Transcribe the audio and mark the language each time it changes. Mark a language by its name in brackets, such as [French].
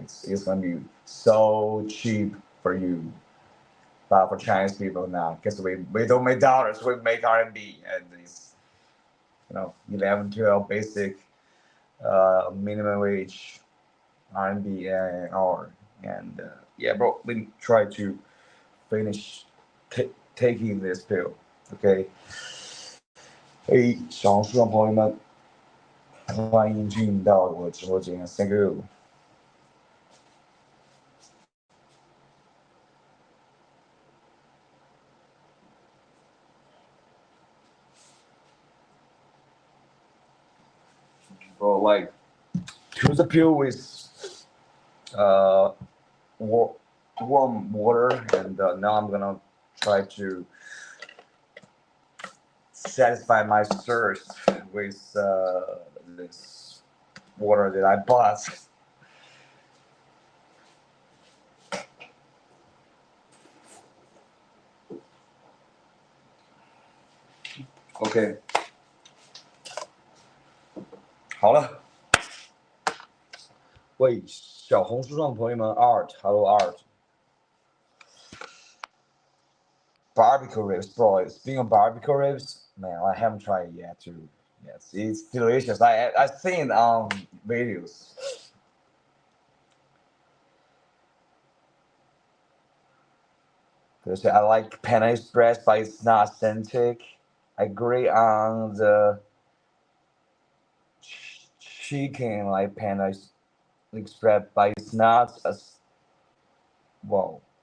[English] It's gonna be so cheap for you. But for Chinese people now, because we don't make dollars, we make RMB, and it's 11, 12 basic minimum wage RMB an hour. And yeah, bro, we try to finish taking this pill. Okay. [Chinese] 嘿，小红书上朋友们，欢迎进到我直播间， [English] Thank you。 Bro, like, choose a pill with warm water, and now I'm gonna try to satisfy my thirst with this water that I bought. [Chinese] OK， 好了。喂，小红书上的朋友们 [English] ，Art，Hello Art。Barbecue ribs, bro. Speaking of barbecue ribs, man, I haven't tried it yet too. Yes, it's delicious. I've seen videos. Because I like Panda Express, but it's not authentic. I agree on the chicken like Panda Express, but it's not as well.